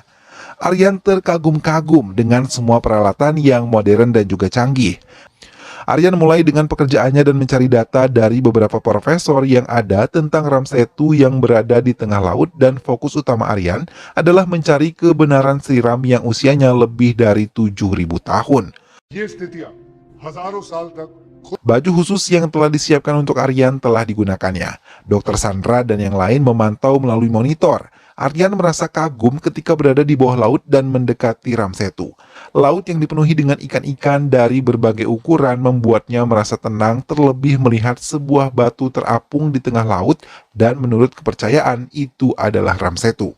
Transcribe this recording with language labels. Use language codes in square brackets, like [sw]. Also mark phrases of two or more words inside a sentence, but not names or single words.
[id] Aryan terkagum-kagum dengan semua peralatan yang modern dan juga canggih. Aryan mulai dengan pekerjaannya dan mencari data dari beberapa profesor yang ada tentang Ramsetu yang berada di tengah laut, dan fokus utama Aryan adalah mencari kebenaran Sri Ram yang usianya lebih dari 7.000 tahun. [hi] ये स्थितियां हजारों साल तक [id] Baju khusus yang telah disiapkan untuk Aryan telah digunakannya. Dr. Sandra dan yang lain memantau melalui monitor. Aryan merasa kagum ketika berada di bawah laut dan mendekati Ramsetu. Laut yang dipenuhi dengan ikan-ikan dari berbagai ukuran membuatnya merasa tenang, terlebih melihat sebuah batu terapung di tengah laut dan menurut kepercayaan itu adalah Ramsetu.